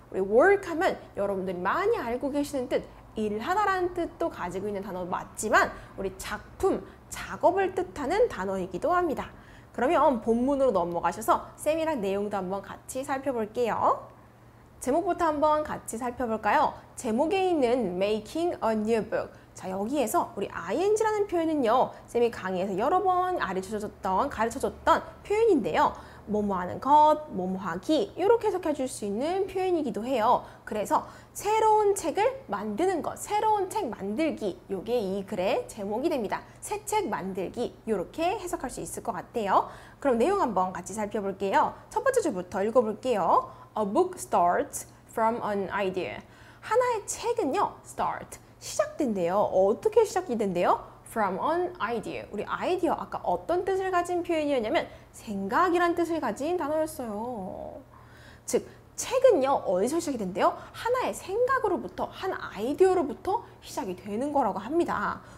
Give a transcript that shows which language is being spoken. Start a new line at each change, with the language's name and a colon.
Korean: 우리 work 하면 여러분들이 많이 알고 계시는 뜻, 일하다라는 뜻도 가지고 있는 단어 맞지만 우리 작품, 작업을 뜻하는 단어이기도 합니다. 그러면 본문으로 넘어가셔서 쌤이랑 내용도 한번 같이 살펴볼게요. 제목부터 한번 같이 살펴볼까요? 제목에 있는
English: Making a new book.
Korean: 자, 여기에서 우리 ing라는 표현은요. 쌤이 강의에서 여러 번 가르쳐줬던 표현인데요. 뭐뭐 하는 것, 뭐뭐 하기 이렇게 해석해 줄 수 있는 표현이기도 해요. 그래서 새로운 책을 만드는 것, 새로운 책 만들기 요게 이 글의 제목이 됩니다. 새 책 만들기 이렇게 해석할 수 있을 것 같아요. 그럼 내용 한번 같이 살펴볼게요. 첫 번째 줄부터 읽어볼게요.
English: A book starts from an idea.
Korean: 하나의 책은요, start, 시작된대요. 어떻게 시작이 된대요?
English: From an idea.
Korean: 우리 아이디어, 아까 어떤 뜻을 가진 표현이었냐면 생각이란 뜻을 가진 단어였어요. 즉, 책은요, 어디서 시작이 된대요? 하나의 생각으로부터, 한 아이디어로부터 시작이 되는 거라고 합니다.